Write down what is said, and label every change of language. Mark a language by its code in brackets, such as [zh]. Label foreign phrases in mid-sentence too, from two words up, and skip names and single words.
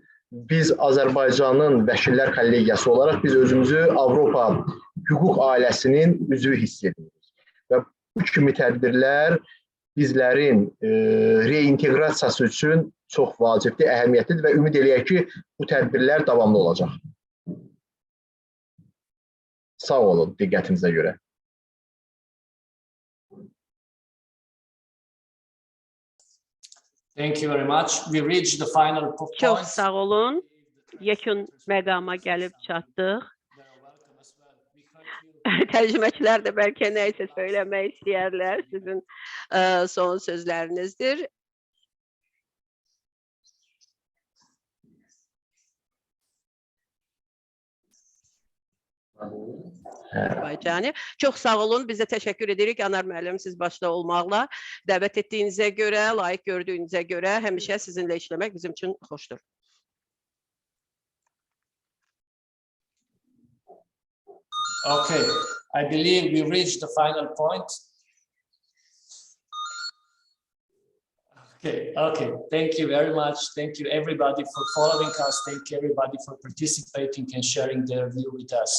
[az] Biz Azərbaycanın Vəkillər Kollegiyası olaraq biz özümüzü Avropa hüquq ailəsinin üzvü hiss edirik. Və bu kimi tədbirlər bizlərin reinteqrasiyası üçün çox vacibdir, əhəmiyyətlidir və ümid eləyək ki, bu tədbirlər davamlı olacaq. Sağ olun diqqətinizə görə. [en] Thank you very much. We reached the final point. [az] Çox sağ olun. Yekun məqama gəlib çatdıq. Tərcüməçilər də bəlkə nə isə söyləmək istəyərlər. Sizin son sözlərinizdir. Azərbaycanı. Çox sağ olun. Biz də təşəkkür edirik Anar müəllim siz başda olmaqla. Dəvət etdiyinizə görə, layiq gördüyünüzə görə həmişə sizinlə işləmək bizim üçün xoşdur. [en] Okay, I believe we reached the final point. Okay. Thank you very much. Thank you everybody for following us. Thank you everybody for participating and sharing their view with us.